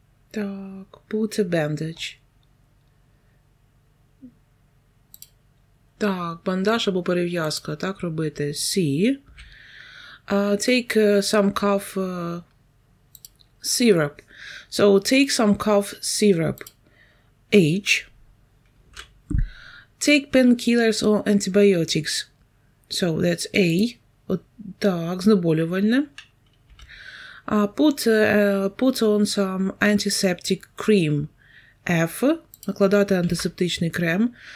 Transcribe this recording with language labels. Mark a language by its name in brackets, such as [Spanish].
[English] Так, put a bandage. [Ukrainian] Так, бандаж або перев'язка, так робити. [English] C. Take some cough syrup. So, take some cough syrup. H. Take painkillers or antibiotics. So, that's A. [Ukrainian] Так, знеболювальне. [English] Put on some antiseptic cream. F. [Ukrainian] Накладати антисептичний крем.